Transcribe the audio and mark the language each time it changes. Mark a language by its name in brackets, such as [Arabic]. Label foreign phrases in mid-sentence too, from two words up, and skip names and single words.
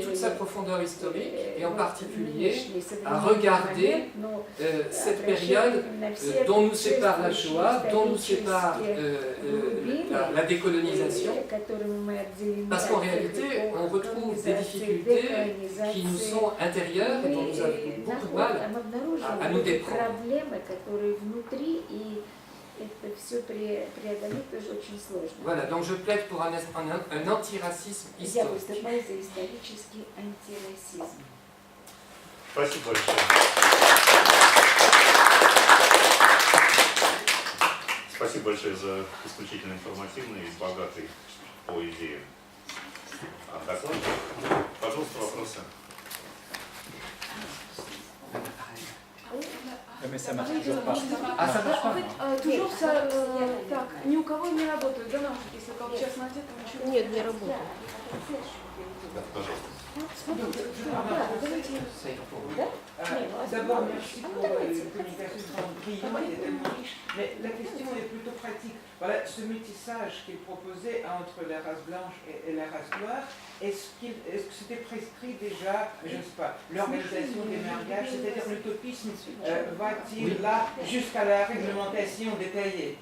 [French] toute sa profondeur historique et en particulier à regarder cette période dont nous sépare la Shoah, dont nous sépare la décolonisation, parce qu'en réalité on retrouve des difficultés qui nous sont intérieures et dont nous avons beaucoup de mal à nous déprendre. Voilà, donc je plaide pour un antiracisme historique. [Russian] Спасибо большое. Спасибо большое за исключительно информативный и богатый по идее доклад. Пожалуйста, вопросы. [French] Mais ça marche toujours pas. Ah, ça marche pas. En fait, toujours ça, [Russian] так, ни у кого не работают, да, наушники, если как честно ответ, то ничего. Нет, не работает. Пожалуйста. [French] D'abord, merci pour une communication brillante et tellement riche, mais la question est plutôt pratique. Voilà, ce métissage qui est proposé entre la race blanche et la race noire, est-ce que c'était prescrit déjà, je ne sais pas, l'organisation des mariages, c'est-à-dire l'utopisme va-t-il là jusqu'à la réglementation détaillée?